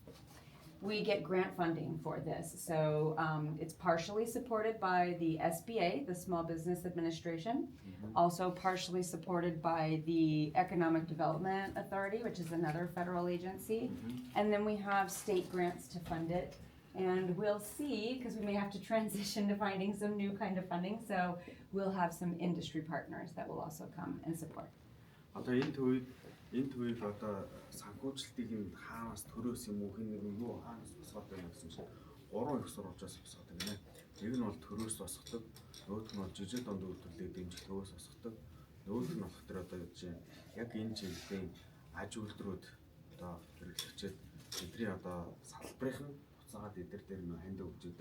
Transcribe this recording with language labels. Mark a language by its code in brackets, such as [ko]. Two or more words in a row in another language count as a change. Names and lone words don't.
[en] We get grant funding for this, so it's partially supported by the SBA, the Small Business Administration, also partially supported by the Economic Development Authority, which is another federal agency, and then we have state grants to fund it. And we'll see, because we may have to transition to finding some new kind of funding, so we'll have some industry partners that will also come and support. [mn] Одоо энэ төвийг одоо санхүүжилтийг нь хаанаас төрөөс юм уу хин нэг юу хаанаас босгоод байна гэсэн чинь 3 их сурвалжаас босгоод байна. Нэг нь бол төрөөс босгодог, нөгөөх нь бол жижиг дунд үйлдвэрлэлийг дэмжлэгөөс босгодог, нөгөөх нь болохоор одоо яг энэ чиглэлийн аж үйлдвэрүүд одоо хэрэглэгчид бидний одоо салбарын буцаагаад эдгээр дээр нөө ханд өгч өгдөг.